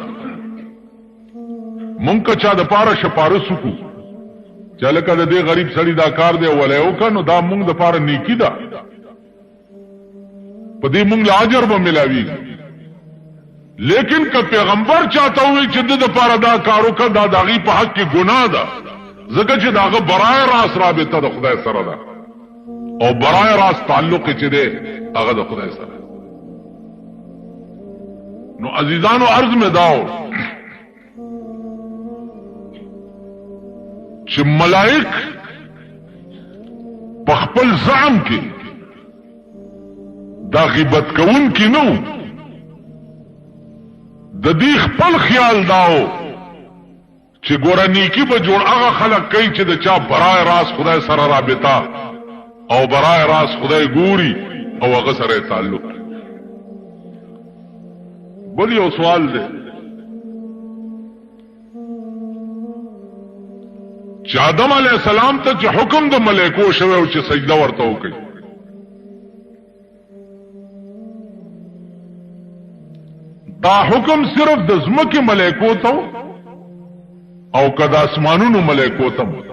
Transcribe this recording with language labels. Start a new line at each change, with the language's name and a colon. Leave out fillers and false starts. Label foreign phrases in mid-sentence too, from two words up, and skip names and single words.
Pashto: مونږ که چا د پاره شپارس وکړو چې لکه د دې غریب سړي دا کار دی ولې وکړه نو دا مونږ د پاره نیکی ده، په دې مونږ له اجر به ملاویږي. لیکن که پیغمبر چاته وي چې د پاره دا کار وکړه دا د هغې په حق کې ګناه ده، ځکه چې د هغه
Persian: برای راست
Pashto: رابطه د خدای سره ده او
Persian: برای راست
Pashto: تعلق چې دی هغه د خدای سره. نو عزیزانو عرض میں داو چې ملائک په خپل زعم کې دا غیبت کوون کې نو د دې خپل خیال داو چې ګوره نیکی به جوړ هغه خلق کوي چې د چا
Persian: برای راست
Pashto: خدای سره رابطه او
Persian: برای راست
Pashto: خدای ګوري او هغه سره تعلق. بل یو سوال دی چې آدم
Arabic: علیہ السلام
Pashto: ته چې حکم د ملائکو شوی او چې سجده ورته وکړي، دا حکم صرف د ځمکې ملائکو ته او که د اسمانونو ملائکو ته؟